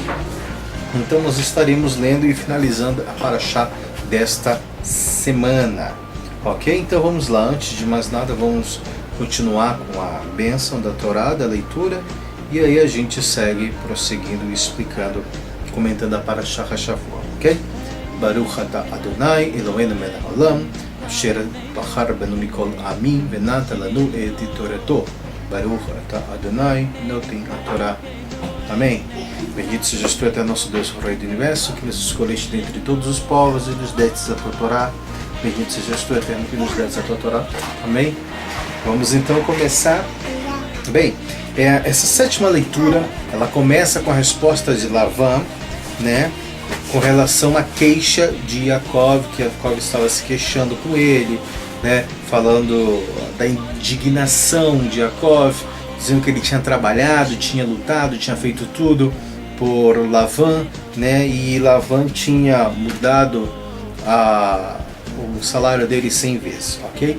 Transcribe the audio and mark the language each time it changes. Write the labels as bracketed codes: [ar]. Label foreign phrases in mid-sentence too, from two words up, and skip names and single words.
[pt] Então nós estaremos lendo e finalizando a Parashah desta semana, ok? Então vamos lá, antes de mais nada vamos continuar com a bênção da Torá, da leitura, e aí a gente segue prosseguindo, explicando, comentando a [he] פרשת השבוע, [pt] ok? [he] ברוך אתה אדוני אלוהינו מלך העולם אשר בחר בנו מכל עמים ונתן לנו את תורתו. ברוך אתה אדוני נותן התורה. Amém. [pt] Bendito sejas tu, até nosso Deus, o Rei do Universo, que nos escolheste dentre todos os povos e nos destes a tua Torá. Bendito sejas tu, Eterno, que nos destes a tua Torá. Amém. Vamos então começar. Bem, essa sétima leitura, ela começa com a resposta de Lavan, né, com relação à queixa de Yaakov, que Yaakov estava se queixando com ele, né, falando da indignação de Yaakov, dizendo que ele tinha trabalhado, tinha lutado, tinha feito tudo por Lavan, né, e Lavan tinha mudado o salário dele 100 vezes, ok?